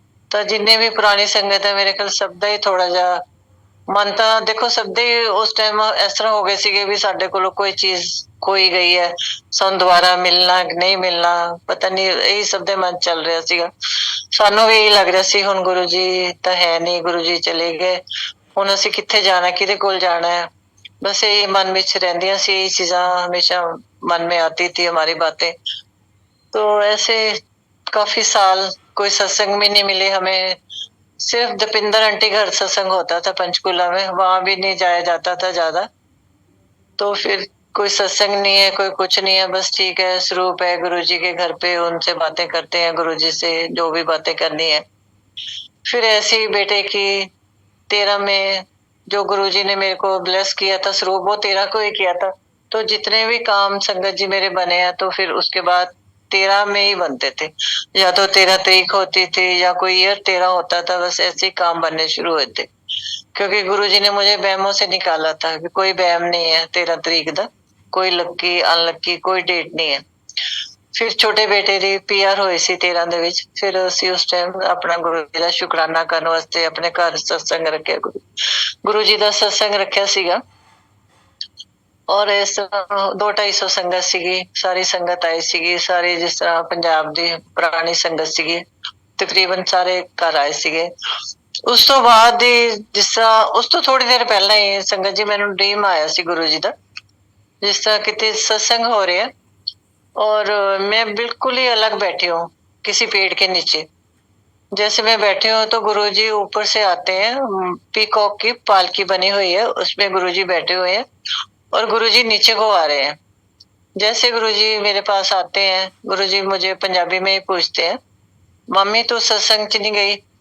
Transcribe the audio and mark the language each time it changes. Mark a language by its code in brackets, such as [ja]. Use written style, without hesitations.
[pa] ਤਾਂ ਜਿੰਨੇ ਵੀ ਪੁਰਾਣੀ ਸੰਗਤ ਹੈ ਮੇਰੇ ਖਿਆਲ ਸਭ ਦਾ ਹੀ ਥੋੜਾ ਜਿਹਾ ਮਨ ਤਾਂ ਦੇਖੋ ਸਭ ਦੇ ਉਸ ਟਾਈਮ ਇਸ ਤਰ੍ਹਾਂ ਹੋ ਗਏ ਸੀਗੇ ਵੀ ਸਾਡੇ ਕੋਲੋਂ ਕੋਈ ਚੀਜ਼ ਖੋਈ ਗਈ ਹੈ, ਸਾਨੂੰ ਦੁਬਾਰਾ ਮਿਲਣਾ ਕਿ ਨਹੀਂ ਮਿਲਣਾ ਪਤਾ ਨਹੀਂ, ਇਹੀ ਸਭ ਦੇ ਮਨ ਚੱਲ ਰਿਹਾ ਸੀਗਾ। ਸਾਨੂੰ ਵੀ ਇਹੀ ਲੱਗ ਰਿਹਾ ਸੀ ਹੁਣ ਗੁਰੂ ਜੀ ਤਾਂ ਹੈ ਨਹੀਂ, ਗੁਰੂ ਜੀ ਚਲੇ ਗਏ, ਹੁਣ ਅਸੀਂ ਕਿੱਥੇ ਜਾਣਾ, ਕਿਹਦੇ ਕੋਲ ਜਾਣਾ ਹੈ। [hi] बस यही मन में रहंदियां सी, यही चीजा हमेशा मन में आती थी हमारी बातें। तो ऐसे काफी साल कोई सत्संग भी नहीं मिले हमें। सिर्फ दीपिंदर आंटी घर सत्संग होता था पंचकूला में, वहां भी नहीं जाया जाता था ज्यादा। तो फिर कोई सत्संग नहीं है, कोई कुछ नहीं है, बस ठीक है स्वरूप है गुरु जी के घर पे, उनसे बातें करते हैं गुरु जी से जो भी बातें करनी है। फिर ऐसे ही बेटे की 13 में जो गुरुजी ने मेरे को ब्लेस किया था स्वरूप, वो 13 को ही किया था। तो जितने भी काम संगत जी मेरे बने हैं, तो फिर उसके बाद 13 में ही बनते थे, या तो 13 तारीख होती थी या कोई ईयर 13 होता था, बस ऐसे ही काम बनने शुरू हुए थे। क्योंकि गुरुजी ने मुझे बहमों से निकाला था कि कोई बहम नहीं है 13 तारीख का, कोई लक्की अनलक्की कोई डेट नहीं है। [pa] फिर छोटे बेटे दी PR ਹੋਈ ਸੀ 13 ਦੇ ਵਿੱਚ। ਫਿਰ ਅਸੀਂ ਉਸ ਟਾਈਮ ਆਪਣਾ ਗੁਰੂ ਜੀ ਦਾ ਸ਼ੁਕਰਾਨਾ ਕਰਨ ਵਾਸਤੇ ਆਪਣੇ ਘਰ ਸਤਸੰਗ ਰੱਖਿਆ, ਗੁਰੂ ਜੀ ਦਾ ਸਤਸੰਗ ਰੱਖਿਆ ਸੀਗਾ। ਔਰ ਇਸ 200-250 ਸੰਗਤ ਸੀਗੀ, ਸਾਰੀ ਸੰਗਤ ਆਈ ਸੀਗੀ, ਸਾਰੀ ਜਿਸ ਤਰ੍ਹਾਂ ਪੰਜਾਬ ਦੀ ਪੁਰਾਣੀ ਸੰਗਤ ਸੀਗੀ, ਤਕਰੀਬਨ ਸਾਰੇ ਘਰ ਆਏ ਸੀਗੇ। ਉਸ ਤੋਂ ਬਾਅਦ ਹੀ ਜਿਸ ਤਰ੍ਹਾਂ ਉਸ ਤੋਂ ਥੋੜੀ ਦੇਰ ਪਹਿਲਾਂ ਹੀ ਸੰਗਤ ਜੀ ਮੈਨੂੰ ਡ੍ਰੀਮ ਆਇਆ ਸੀ ਗੁਰੂ ਜੀ ਦਾ, ਜਿਸ ਤਰ੍ਹਾਂ [hi] कितने सत्संग हो रहे हैं और मैं बिल्कुल ही अलग बैठी हूँ किसी पेड़ के नीचे। जैसे मैं बैठी हूँ तो गुरुजी ऊपर से आते हैं, पीकॉक की पालकी बनी हुई है, उसमें गुरुजी बैठे हुए हैं और गुरुजी नीचे को आ रहे हैं। जैसे गुरुजी मेरे पास आते हैं, गुरुजी मुझे पंजाबी में ही पूछते हैं, [pa] मम्मी तू सत्संग च नहीं गई?